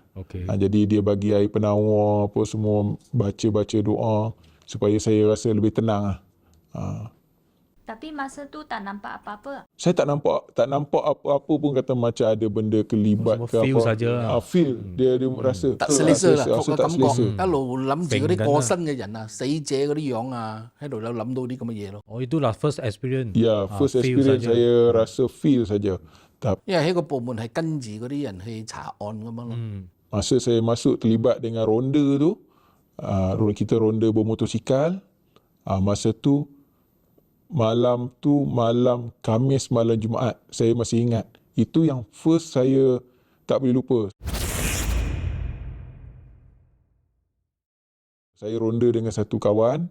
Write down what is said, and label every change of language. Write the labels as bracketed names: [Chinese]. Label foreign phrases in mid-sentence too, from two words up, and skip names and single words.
[Malay] Jadi dia bagi air penawar apa semua, baca doa supaya saya rasa lebih tenang lah. Tapi masa tu tak nampak apa-apa. Saya tak nampak apa-apa pun, kata macam ada benda kelibat Semua ke feel apa. saja. Feel dia rasa Tak selesa啦， rasa [Cantonese] 個 [Malay] tak [Cantonese] 感 [Malay] selesa. [Cantonese] 覺。一路諗住嗰啲揈緊啊過身嘅人啊、死者嗰啲樣啊，喺度有諗到啲咁嘅嘢咯。 [Malay] Oh itulah [English] first experience. [Malay] Ya, first feel experience saja. saya rasa feel saja. Tapi [Cantonese] 因為喺個部門係跟住嗰啲人去查案咁樣咯。 [Malay] masa saya masuk terlibat dengan ronda tu, kita ronda bermotosikal, masa tu malam Khamis, malam Jumaat, saya masih ingat. Itu yang first saya tak boleh lupa. Saya ronda dengan satu kawan.